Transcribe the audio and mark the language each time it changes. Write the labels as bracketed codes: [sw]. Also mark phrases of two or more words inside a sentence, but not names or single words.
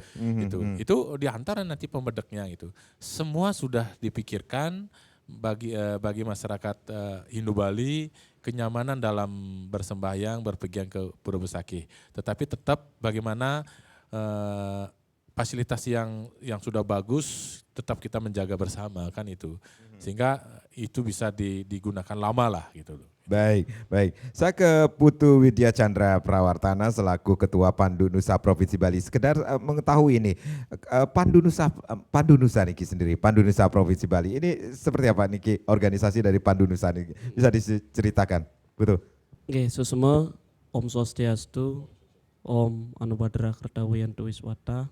[id] Itu diantar nanti pemedeknya itu. Semua sudah dipikirkan bagi masyarakat Hindu Bali, kenyamanan dalam bersembahyang, berpergian ke Pura Besaki. Tetapi tetap bagaimana fasilitas yang sudah bagus tetap kita menjaga bersama kan itu. Sehingga itu bisa digunakan lama lah gitu loh. Baik. Saya ke Putu Widya Chandra Prawartana selaku Ketua Pandu Nusa Provinsi Bali. Sekedar mengetahui ini, Pandu Nusa Niki sendiri, Pandu Nusa Provinsi Bali. Ini seperti apa Niki organisasi dari Pandu Nusa Niki? Bisa diceritakan, Putu? Oke, [sa] susuma ॐ स्वस्त्यस्तु, ॐ आनोभद्राः क्रतवोयन्तु विश्वतः.